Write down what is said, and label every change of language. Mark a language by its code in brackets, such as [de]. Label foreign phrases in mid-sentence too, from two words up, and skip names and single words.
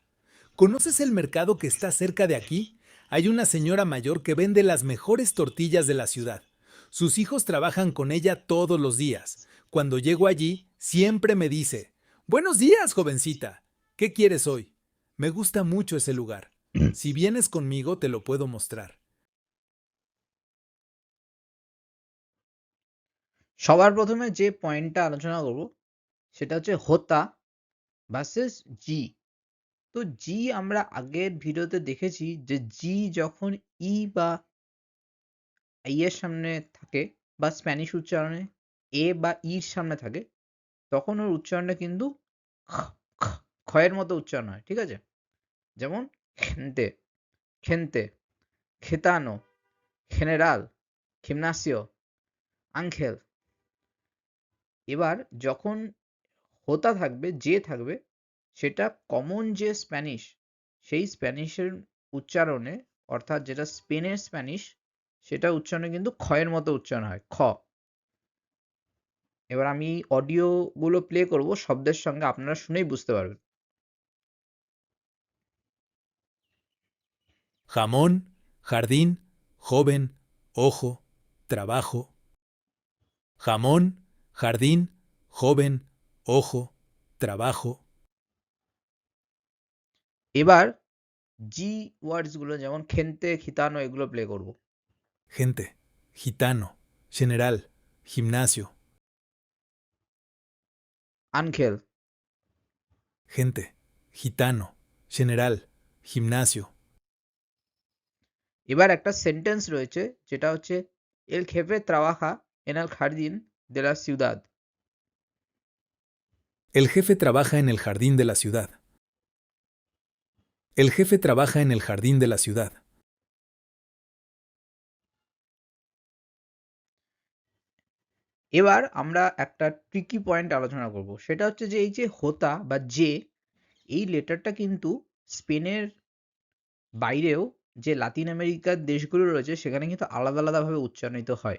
[es] ¿Conoces el mercado que está cerca de aquí? Hay una señora mayor que vende las mejores tortillas de la ciudad. Sus hijos trabajan con ella todos los días. Cuando llego allí, siempre me dice: Buenos días, jovencita. ¿Qué quieres hoy? Me gusta mucho ese lugar. Si vienes conmigo, te lo puedo mostrar. [bn] সবার প্রথমে যে পয়েন্টটা আলোচনা করব সেটা হচ্ছে হোতা ভার্সেস জি। তো জি আমরা আগের ভিডিওতে দেখেছি যে জি যখন ই বা ই এর সামনে থাকে বা স্প্যানিশ উচ্চারণে এ বা ইর সামনে থাকে, তখন ওর উচ্চারণটা কিন্তু খ, খ, খয়ের মতো উচ্চারণ হয়। ঠিক আছে? যেমন [es] gente, gente, gitano, general, gimnasio, ángel. [bn] এবার যখন হোতা থাকবে, যে থাকবে, সেটা কমন যে স্প্যানিশ, সেই স্প্যানিশের উচ্চারণে, অর্থাৎ যেটা স্পেনের স্প্যানিশ, সেটা উচ্চারণে কিন্তু খয়ের মতো উচ্চারণ হয়, খ। এবার আমি অডিও গুলো প্লে করব শব্দের সঙ্গে, আপনারা শুনেই বুঝতে পারবেন। [es] Jamón, jardín, joven, ojo, trabajo. Jamón, jardín, joven, ojo, trabajo. [bn] এবার জি ওয়ার্ডস গুলো যেমন [es] gente, gitano [bn] এগুলো প্লে করব। [es] Gente, gitano, general, gimnasio. ángel. Gente, gitano, general, gimnasio. [bn] এবার একটা সেন্টেন্স রয়েছে যেটা হচ্ছে [es] el jefe trabaja en el jardín de la ciudad. El jefe trabaja en el jardín de la ciudad. El jefe trabaja en el jardín de la ciudad. [bn] এবার আমরা একটা ট্রিকি পয়েন্ট আলোচনা করব, সেটা হচ্ছে যে এই যে হোতা বা যে, এই লেটারটা কিন্তু স্পেনের বাইরেও যে লাতিন আমেরিকার দেশগুলো রয়েছে সেখানে কিন্তু আলাদা আলাদাভাবে উচ্চারিত হয়।